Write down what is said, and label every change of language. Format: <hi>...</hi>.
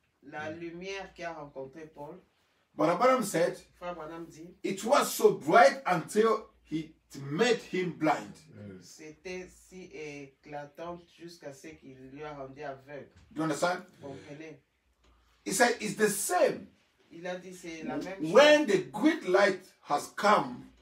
<fr>la lumière qui a rencontré Paul,</fr> <en>But Abraham said,</en> <fr>Frère Branham dit,</fr> <en>it was so bright until it made him blind.</en> <fr>c'était si éclatante jusqu'à ce qu'il lui a rendu aveugle.</fr> <en>Do you understand?</en> <fr>Vous comprenez?</fr> <en>He said, it's the same.</en> <fr>Il a dit c'est la même chose.</fr> <en>When the great light has come,</en>